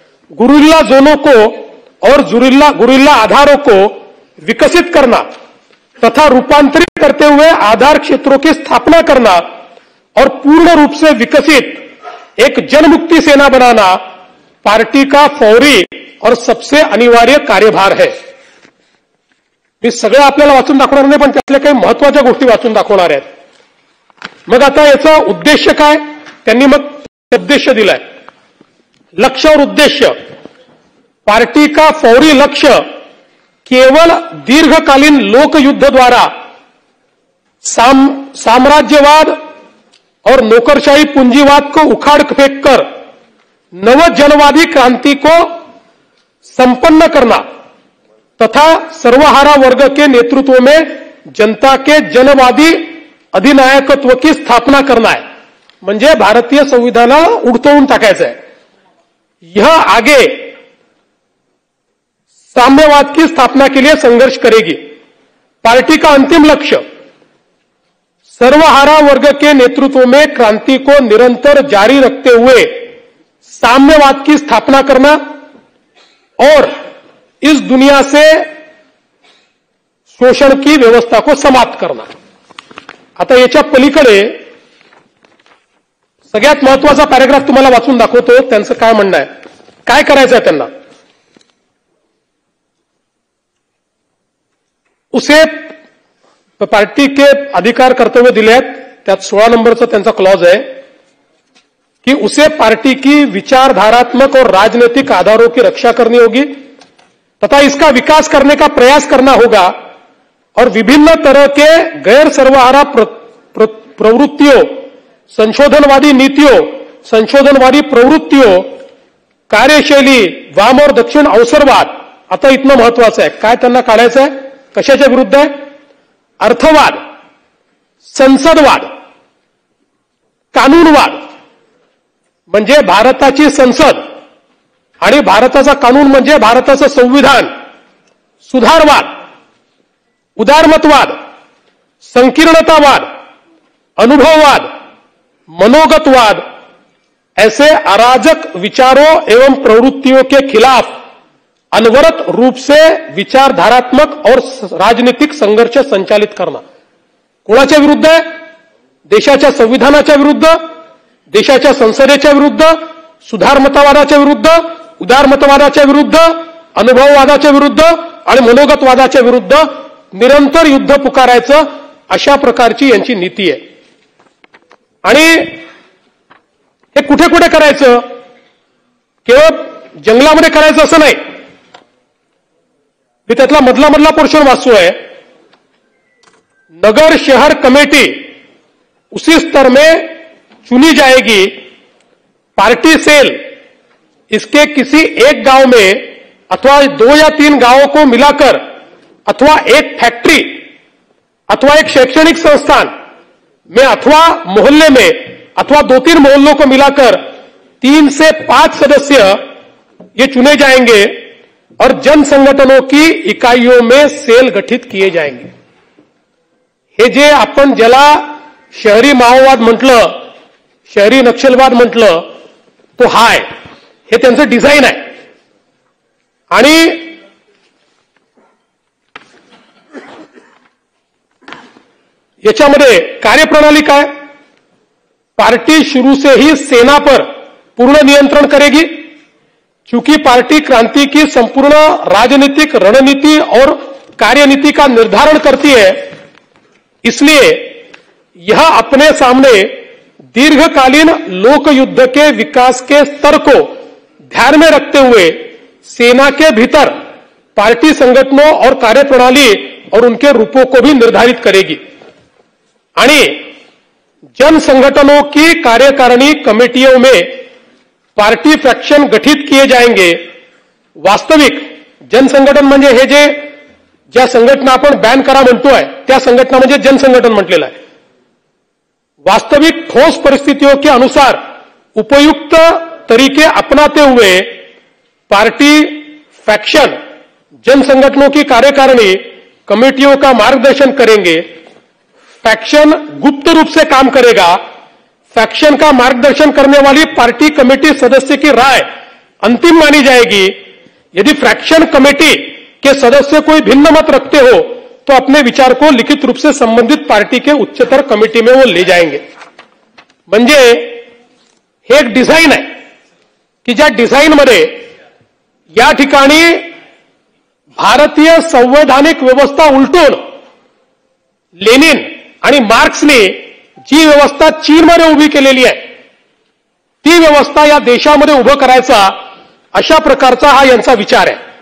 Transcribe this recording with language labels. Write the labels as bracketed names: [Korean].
[Hindi] Guerrilla जोनों को और guerrilla आधारों को विकसित करना तथा रूपांतरित करते हुए आधार क्षेत्रों की स्थापना करना और पूर्ण रूप से विकसित एक जनमुक्ति सेना बनाना पार्टी का फौरी और सबसे अनिवार्य कार्यभार है. [Marathi] मी सगळं आपल्याला वाचून दाखवणार नाही, पण त्यातल्या काही महत्वाच्या गोष्टी वाचून दाखवणार आहेत. मग आता याचा उद्देश्य काय? त्यांनी मग उद्देश्य दिलाय. [Hindi] लक्ष्य और उद्देश्य. पार्टी का फौरी लक्ष्य केवल दीर्घकालीन लोक युद्ध द्वारा साम्राज्यवाद और नौकरशाही पूंजीवाद को उखाड़ फेंक कर नव जनवादी क्रांति को संपन्न करना तथा सर्वहारा वर्ग के नेतृत्व में जनता के जनवादी अधिनायकत्व की स्थापना करना है. [Marathi] म्हणजे भारतीय संविधानाला उडतवून टाकायचं आहे. [Hindi] यह आगे साम्यवाद की स्थापना के लिए संघर्ष करेगी. पार्टी का अंतिम लक्ष्य सर्वहारा वर्ग के नेतृत्व में क्रांति को निरंतर जारी रखते हुए साम्यवाद की स्थापना करना और इस दुनिया से शोषण की व्यवस्था को समाप्त करना. [Marathi] आता याच्या पलीकडे सगळ्यात महत्वाचा पॅराग्राफ तुम्हाला वाचून दाखवतो. त्यांचं काय म्हणणं आहे, काय करायचं आहे त्यांना. [Hindi] उसे पार्टी के अधिकार कर्तव्य [Marathi] दिले आहेत. त्यात 16 नंबरचा त्यांचा क्लॉज आहे कि [Hindi] उसे पार्टी की विचारधारात्मक और राजनीतिक आधारों की रक्षा करनी होगी तथा इसका विकास करने का प्रयास करना होगा और विभिन्न तरह के गैर सर्वहारा प्रवृत्तियों, संशोधनवादी नीतियों, संशोधनवादी प्रवृत्तियों, कार्यशैली, वाम और दक्षिण अवसरवाद. [Marathi] आता इतनं महत्वाचं आहे. काय त्यांना काढायचं आहे? कशाच्या विरुद्ध आहे? [Hindi] अर्थवाद, संसदवाद, कानूनवाद. [Marathi] म्हणजे भारताची संसद आणि भारताचा कानून म्हणजे भारताचं संविधान. [Hindi] सुधारवाद, उदारमतवाद, संकीर्णतावाद, अनुभववाद, मनोगतवाद ऐसे अराजक विचारों एवं प्रवृत्तियों के खिलाफ अनवरत रूप से विचारधारात्मक और राजनीतिक संघर्ष संचालित करना. [Marathi] कोणाच्या विरुद्ध आहे? देशाच्या संविधानाच्या विरुद्ध, देशाच्या संसदेच्या विरुद्ध, सुधारमतवादाच्या विरुद्ध, उदारमतवादाच्या विरुद्ध, अनुभववादाच्या विरुद्ध आणि मनोगतवादाच्या विरुद्ध निरंतर युद्ध पुकारायचं, अशा प्रकारची यांची नीती आहे. आणि हे कुठे कुठे करायचं? केवळ जंगलामध्ये करायचं असं नाही. मी त्यातला मधला पोर्शन वाचतोय. [Hindi] नगर शहर कमेटी उसी स्तर में चुनी जाएगी, पार्टी सेल इसके किसी एक गांव में अथवा 2 या 3 गांवों को मिलाकर अथवा एक फैक्ट्री अथवा एक शैक्षणिक संस्थान में अथवा मोहल्ले में अथवा 2-3 मोहल्लों को मिलाकर 3 से 5 सदस्य ये चुने जाएंगे और जन संगठनों की इकाइयों में सेल गठित किए जाएंगे. [Marathi] हे जे आपण ज्याला शहरी माओवाद म्हटलं, शहरी नक्षलवाद म्हटलं, तो हा आहे. हे त्यांचं डिझाईन आहे. आणि याच्यामध्ये कार्यप्रणाली काय? [Hindi] पार्टी शुरू से ही सेना पर पूर्ण नियंत्रण करेगी, क्योंकि पार्टी क्रांति की संपूर्ण राजनीतिक रणनीति और कार्यनीति का निर्धारण करती है. इसलिए यह अपने सामने दीर्घकालीन लोक युद्ध के विकास के स्तर को ध्यान में रखते हुए सेना के भीतर पार्टी संगठनों और कार्यप्रणाली और उनके रूपों को भी निर्धारित करेगी. आणि जन संगठनों की कार्यकारिणी कमेटियों में पार्टी फ्रॅक्शन गठित किए जाएंगे. [Marathi] वास्तविक जनसंघटन म्हणजे हे जे ज्या संघटना आपण बॅन करा म्हणतोय त्या संघटना म्हणजे जनसंघटन म्हटलेलं आहे. [Hindi] वास्तविक ठोस परिस्थितियों के अनुसार उपयुक्त तरीके अपनाते हुए पार्टी फैक्शन जन संगठनों की कार्यकारिणी कमेटियों का मार्गदर्शन करेंगे. फैक्शन गुप्त रूप से काम करेगा. फैक्शन का मार्गदर्शन करने वाली पार्टी कमेटी सदस्य की राय अंतिम मानी जाएगी. यदि फ्रैक्शन कमेटी के सदस्य कोई भिन्न मत रखते हो तो अपने विचार को लिखित रूप से संबंधित पार्टी के उच्चतर कमेटी में वो ले जाएंगे. [Marathi] म्हणजे हे एक डिझाईन आहे की ज्या डिझाईनमध्ये या ठिकाणी भारतीय संवैधानिक व्यवस्था उलटून लेनिन आणि मार्क्सने जी व्यवस्था चीनमध्ये उभी केलेली आहे ती व्यवस्था या देशामध्ये उभं करायचा अशा प्रकारचा हा यांचा विचार आहे.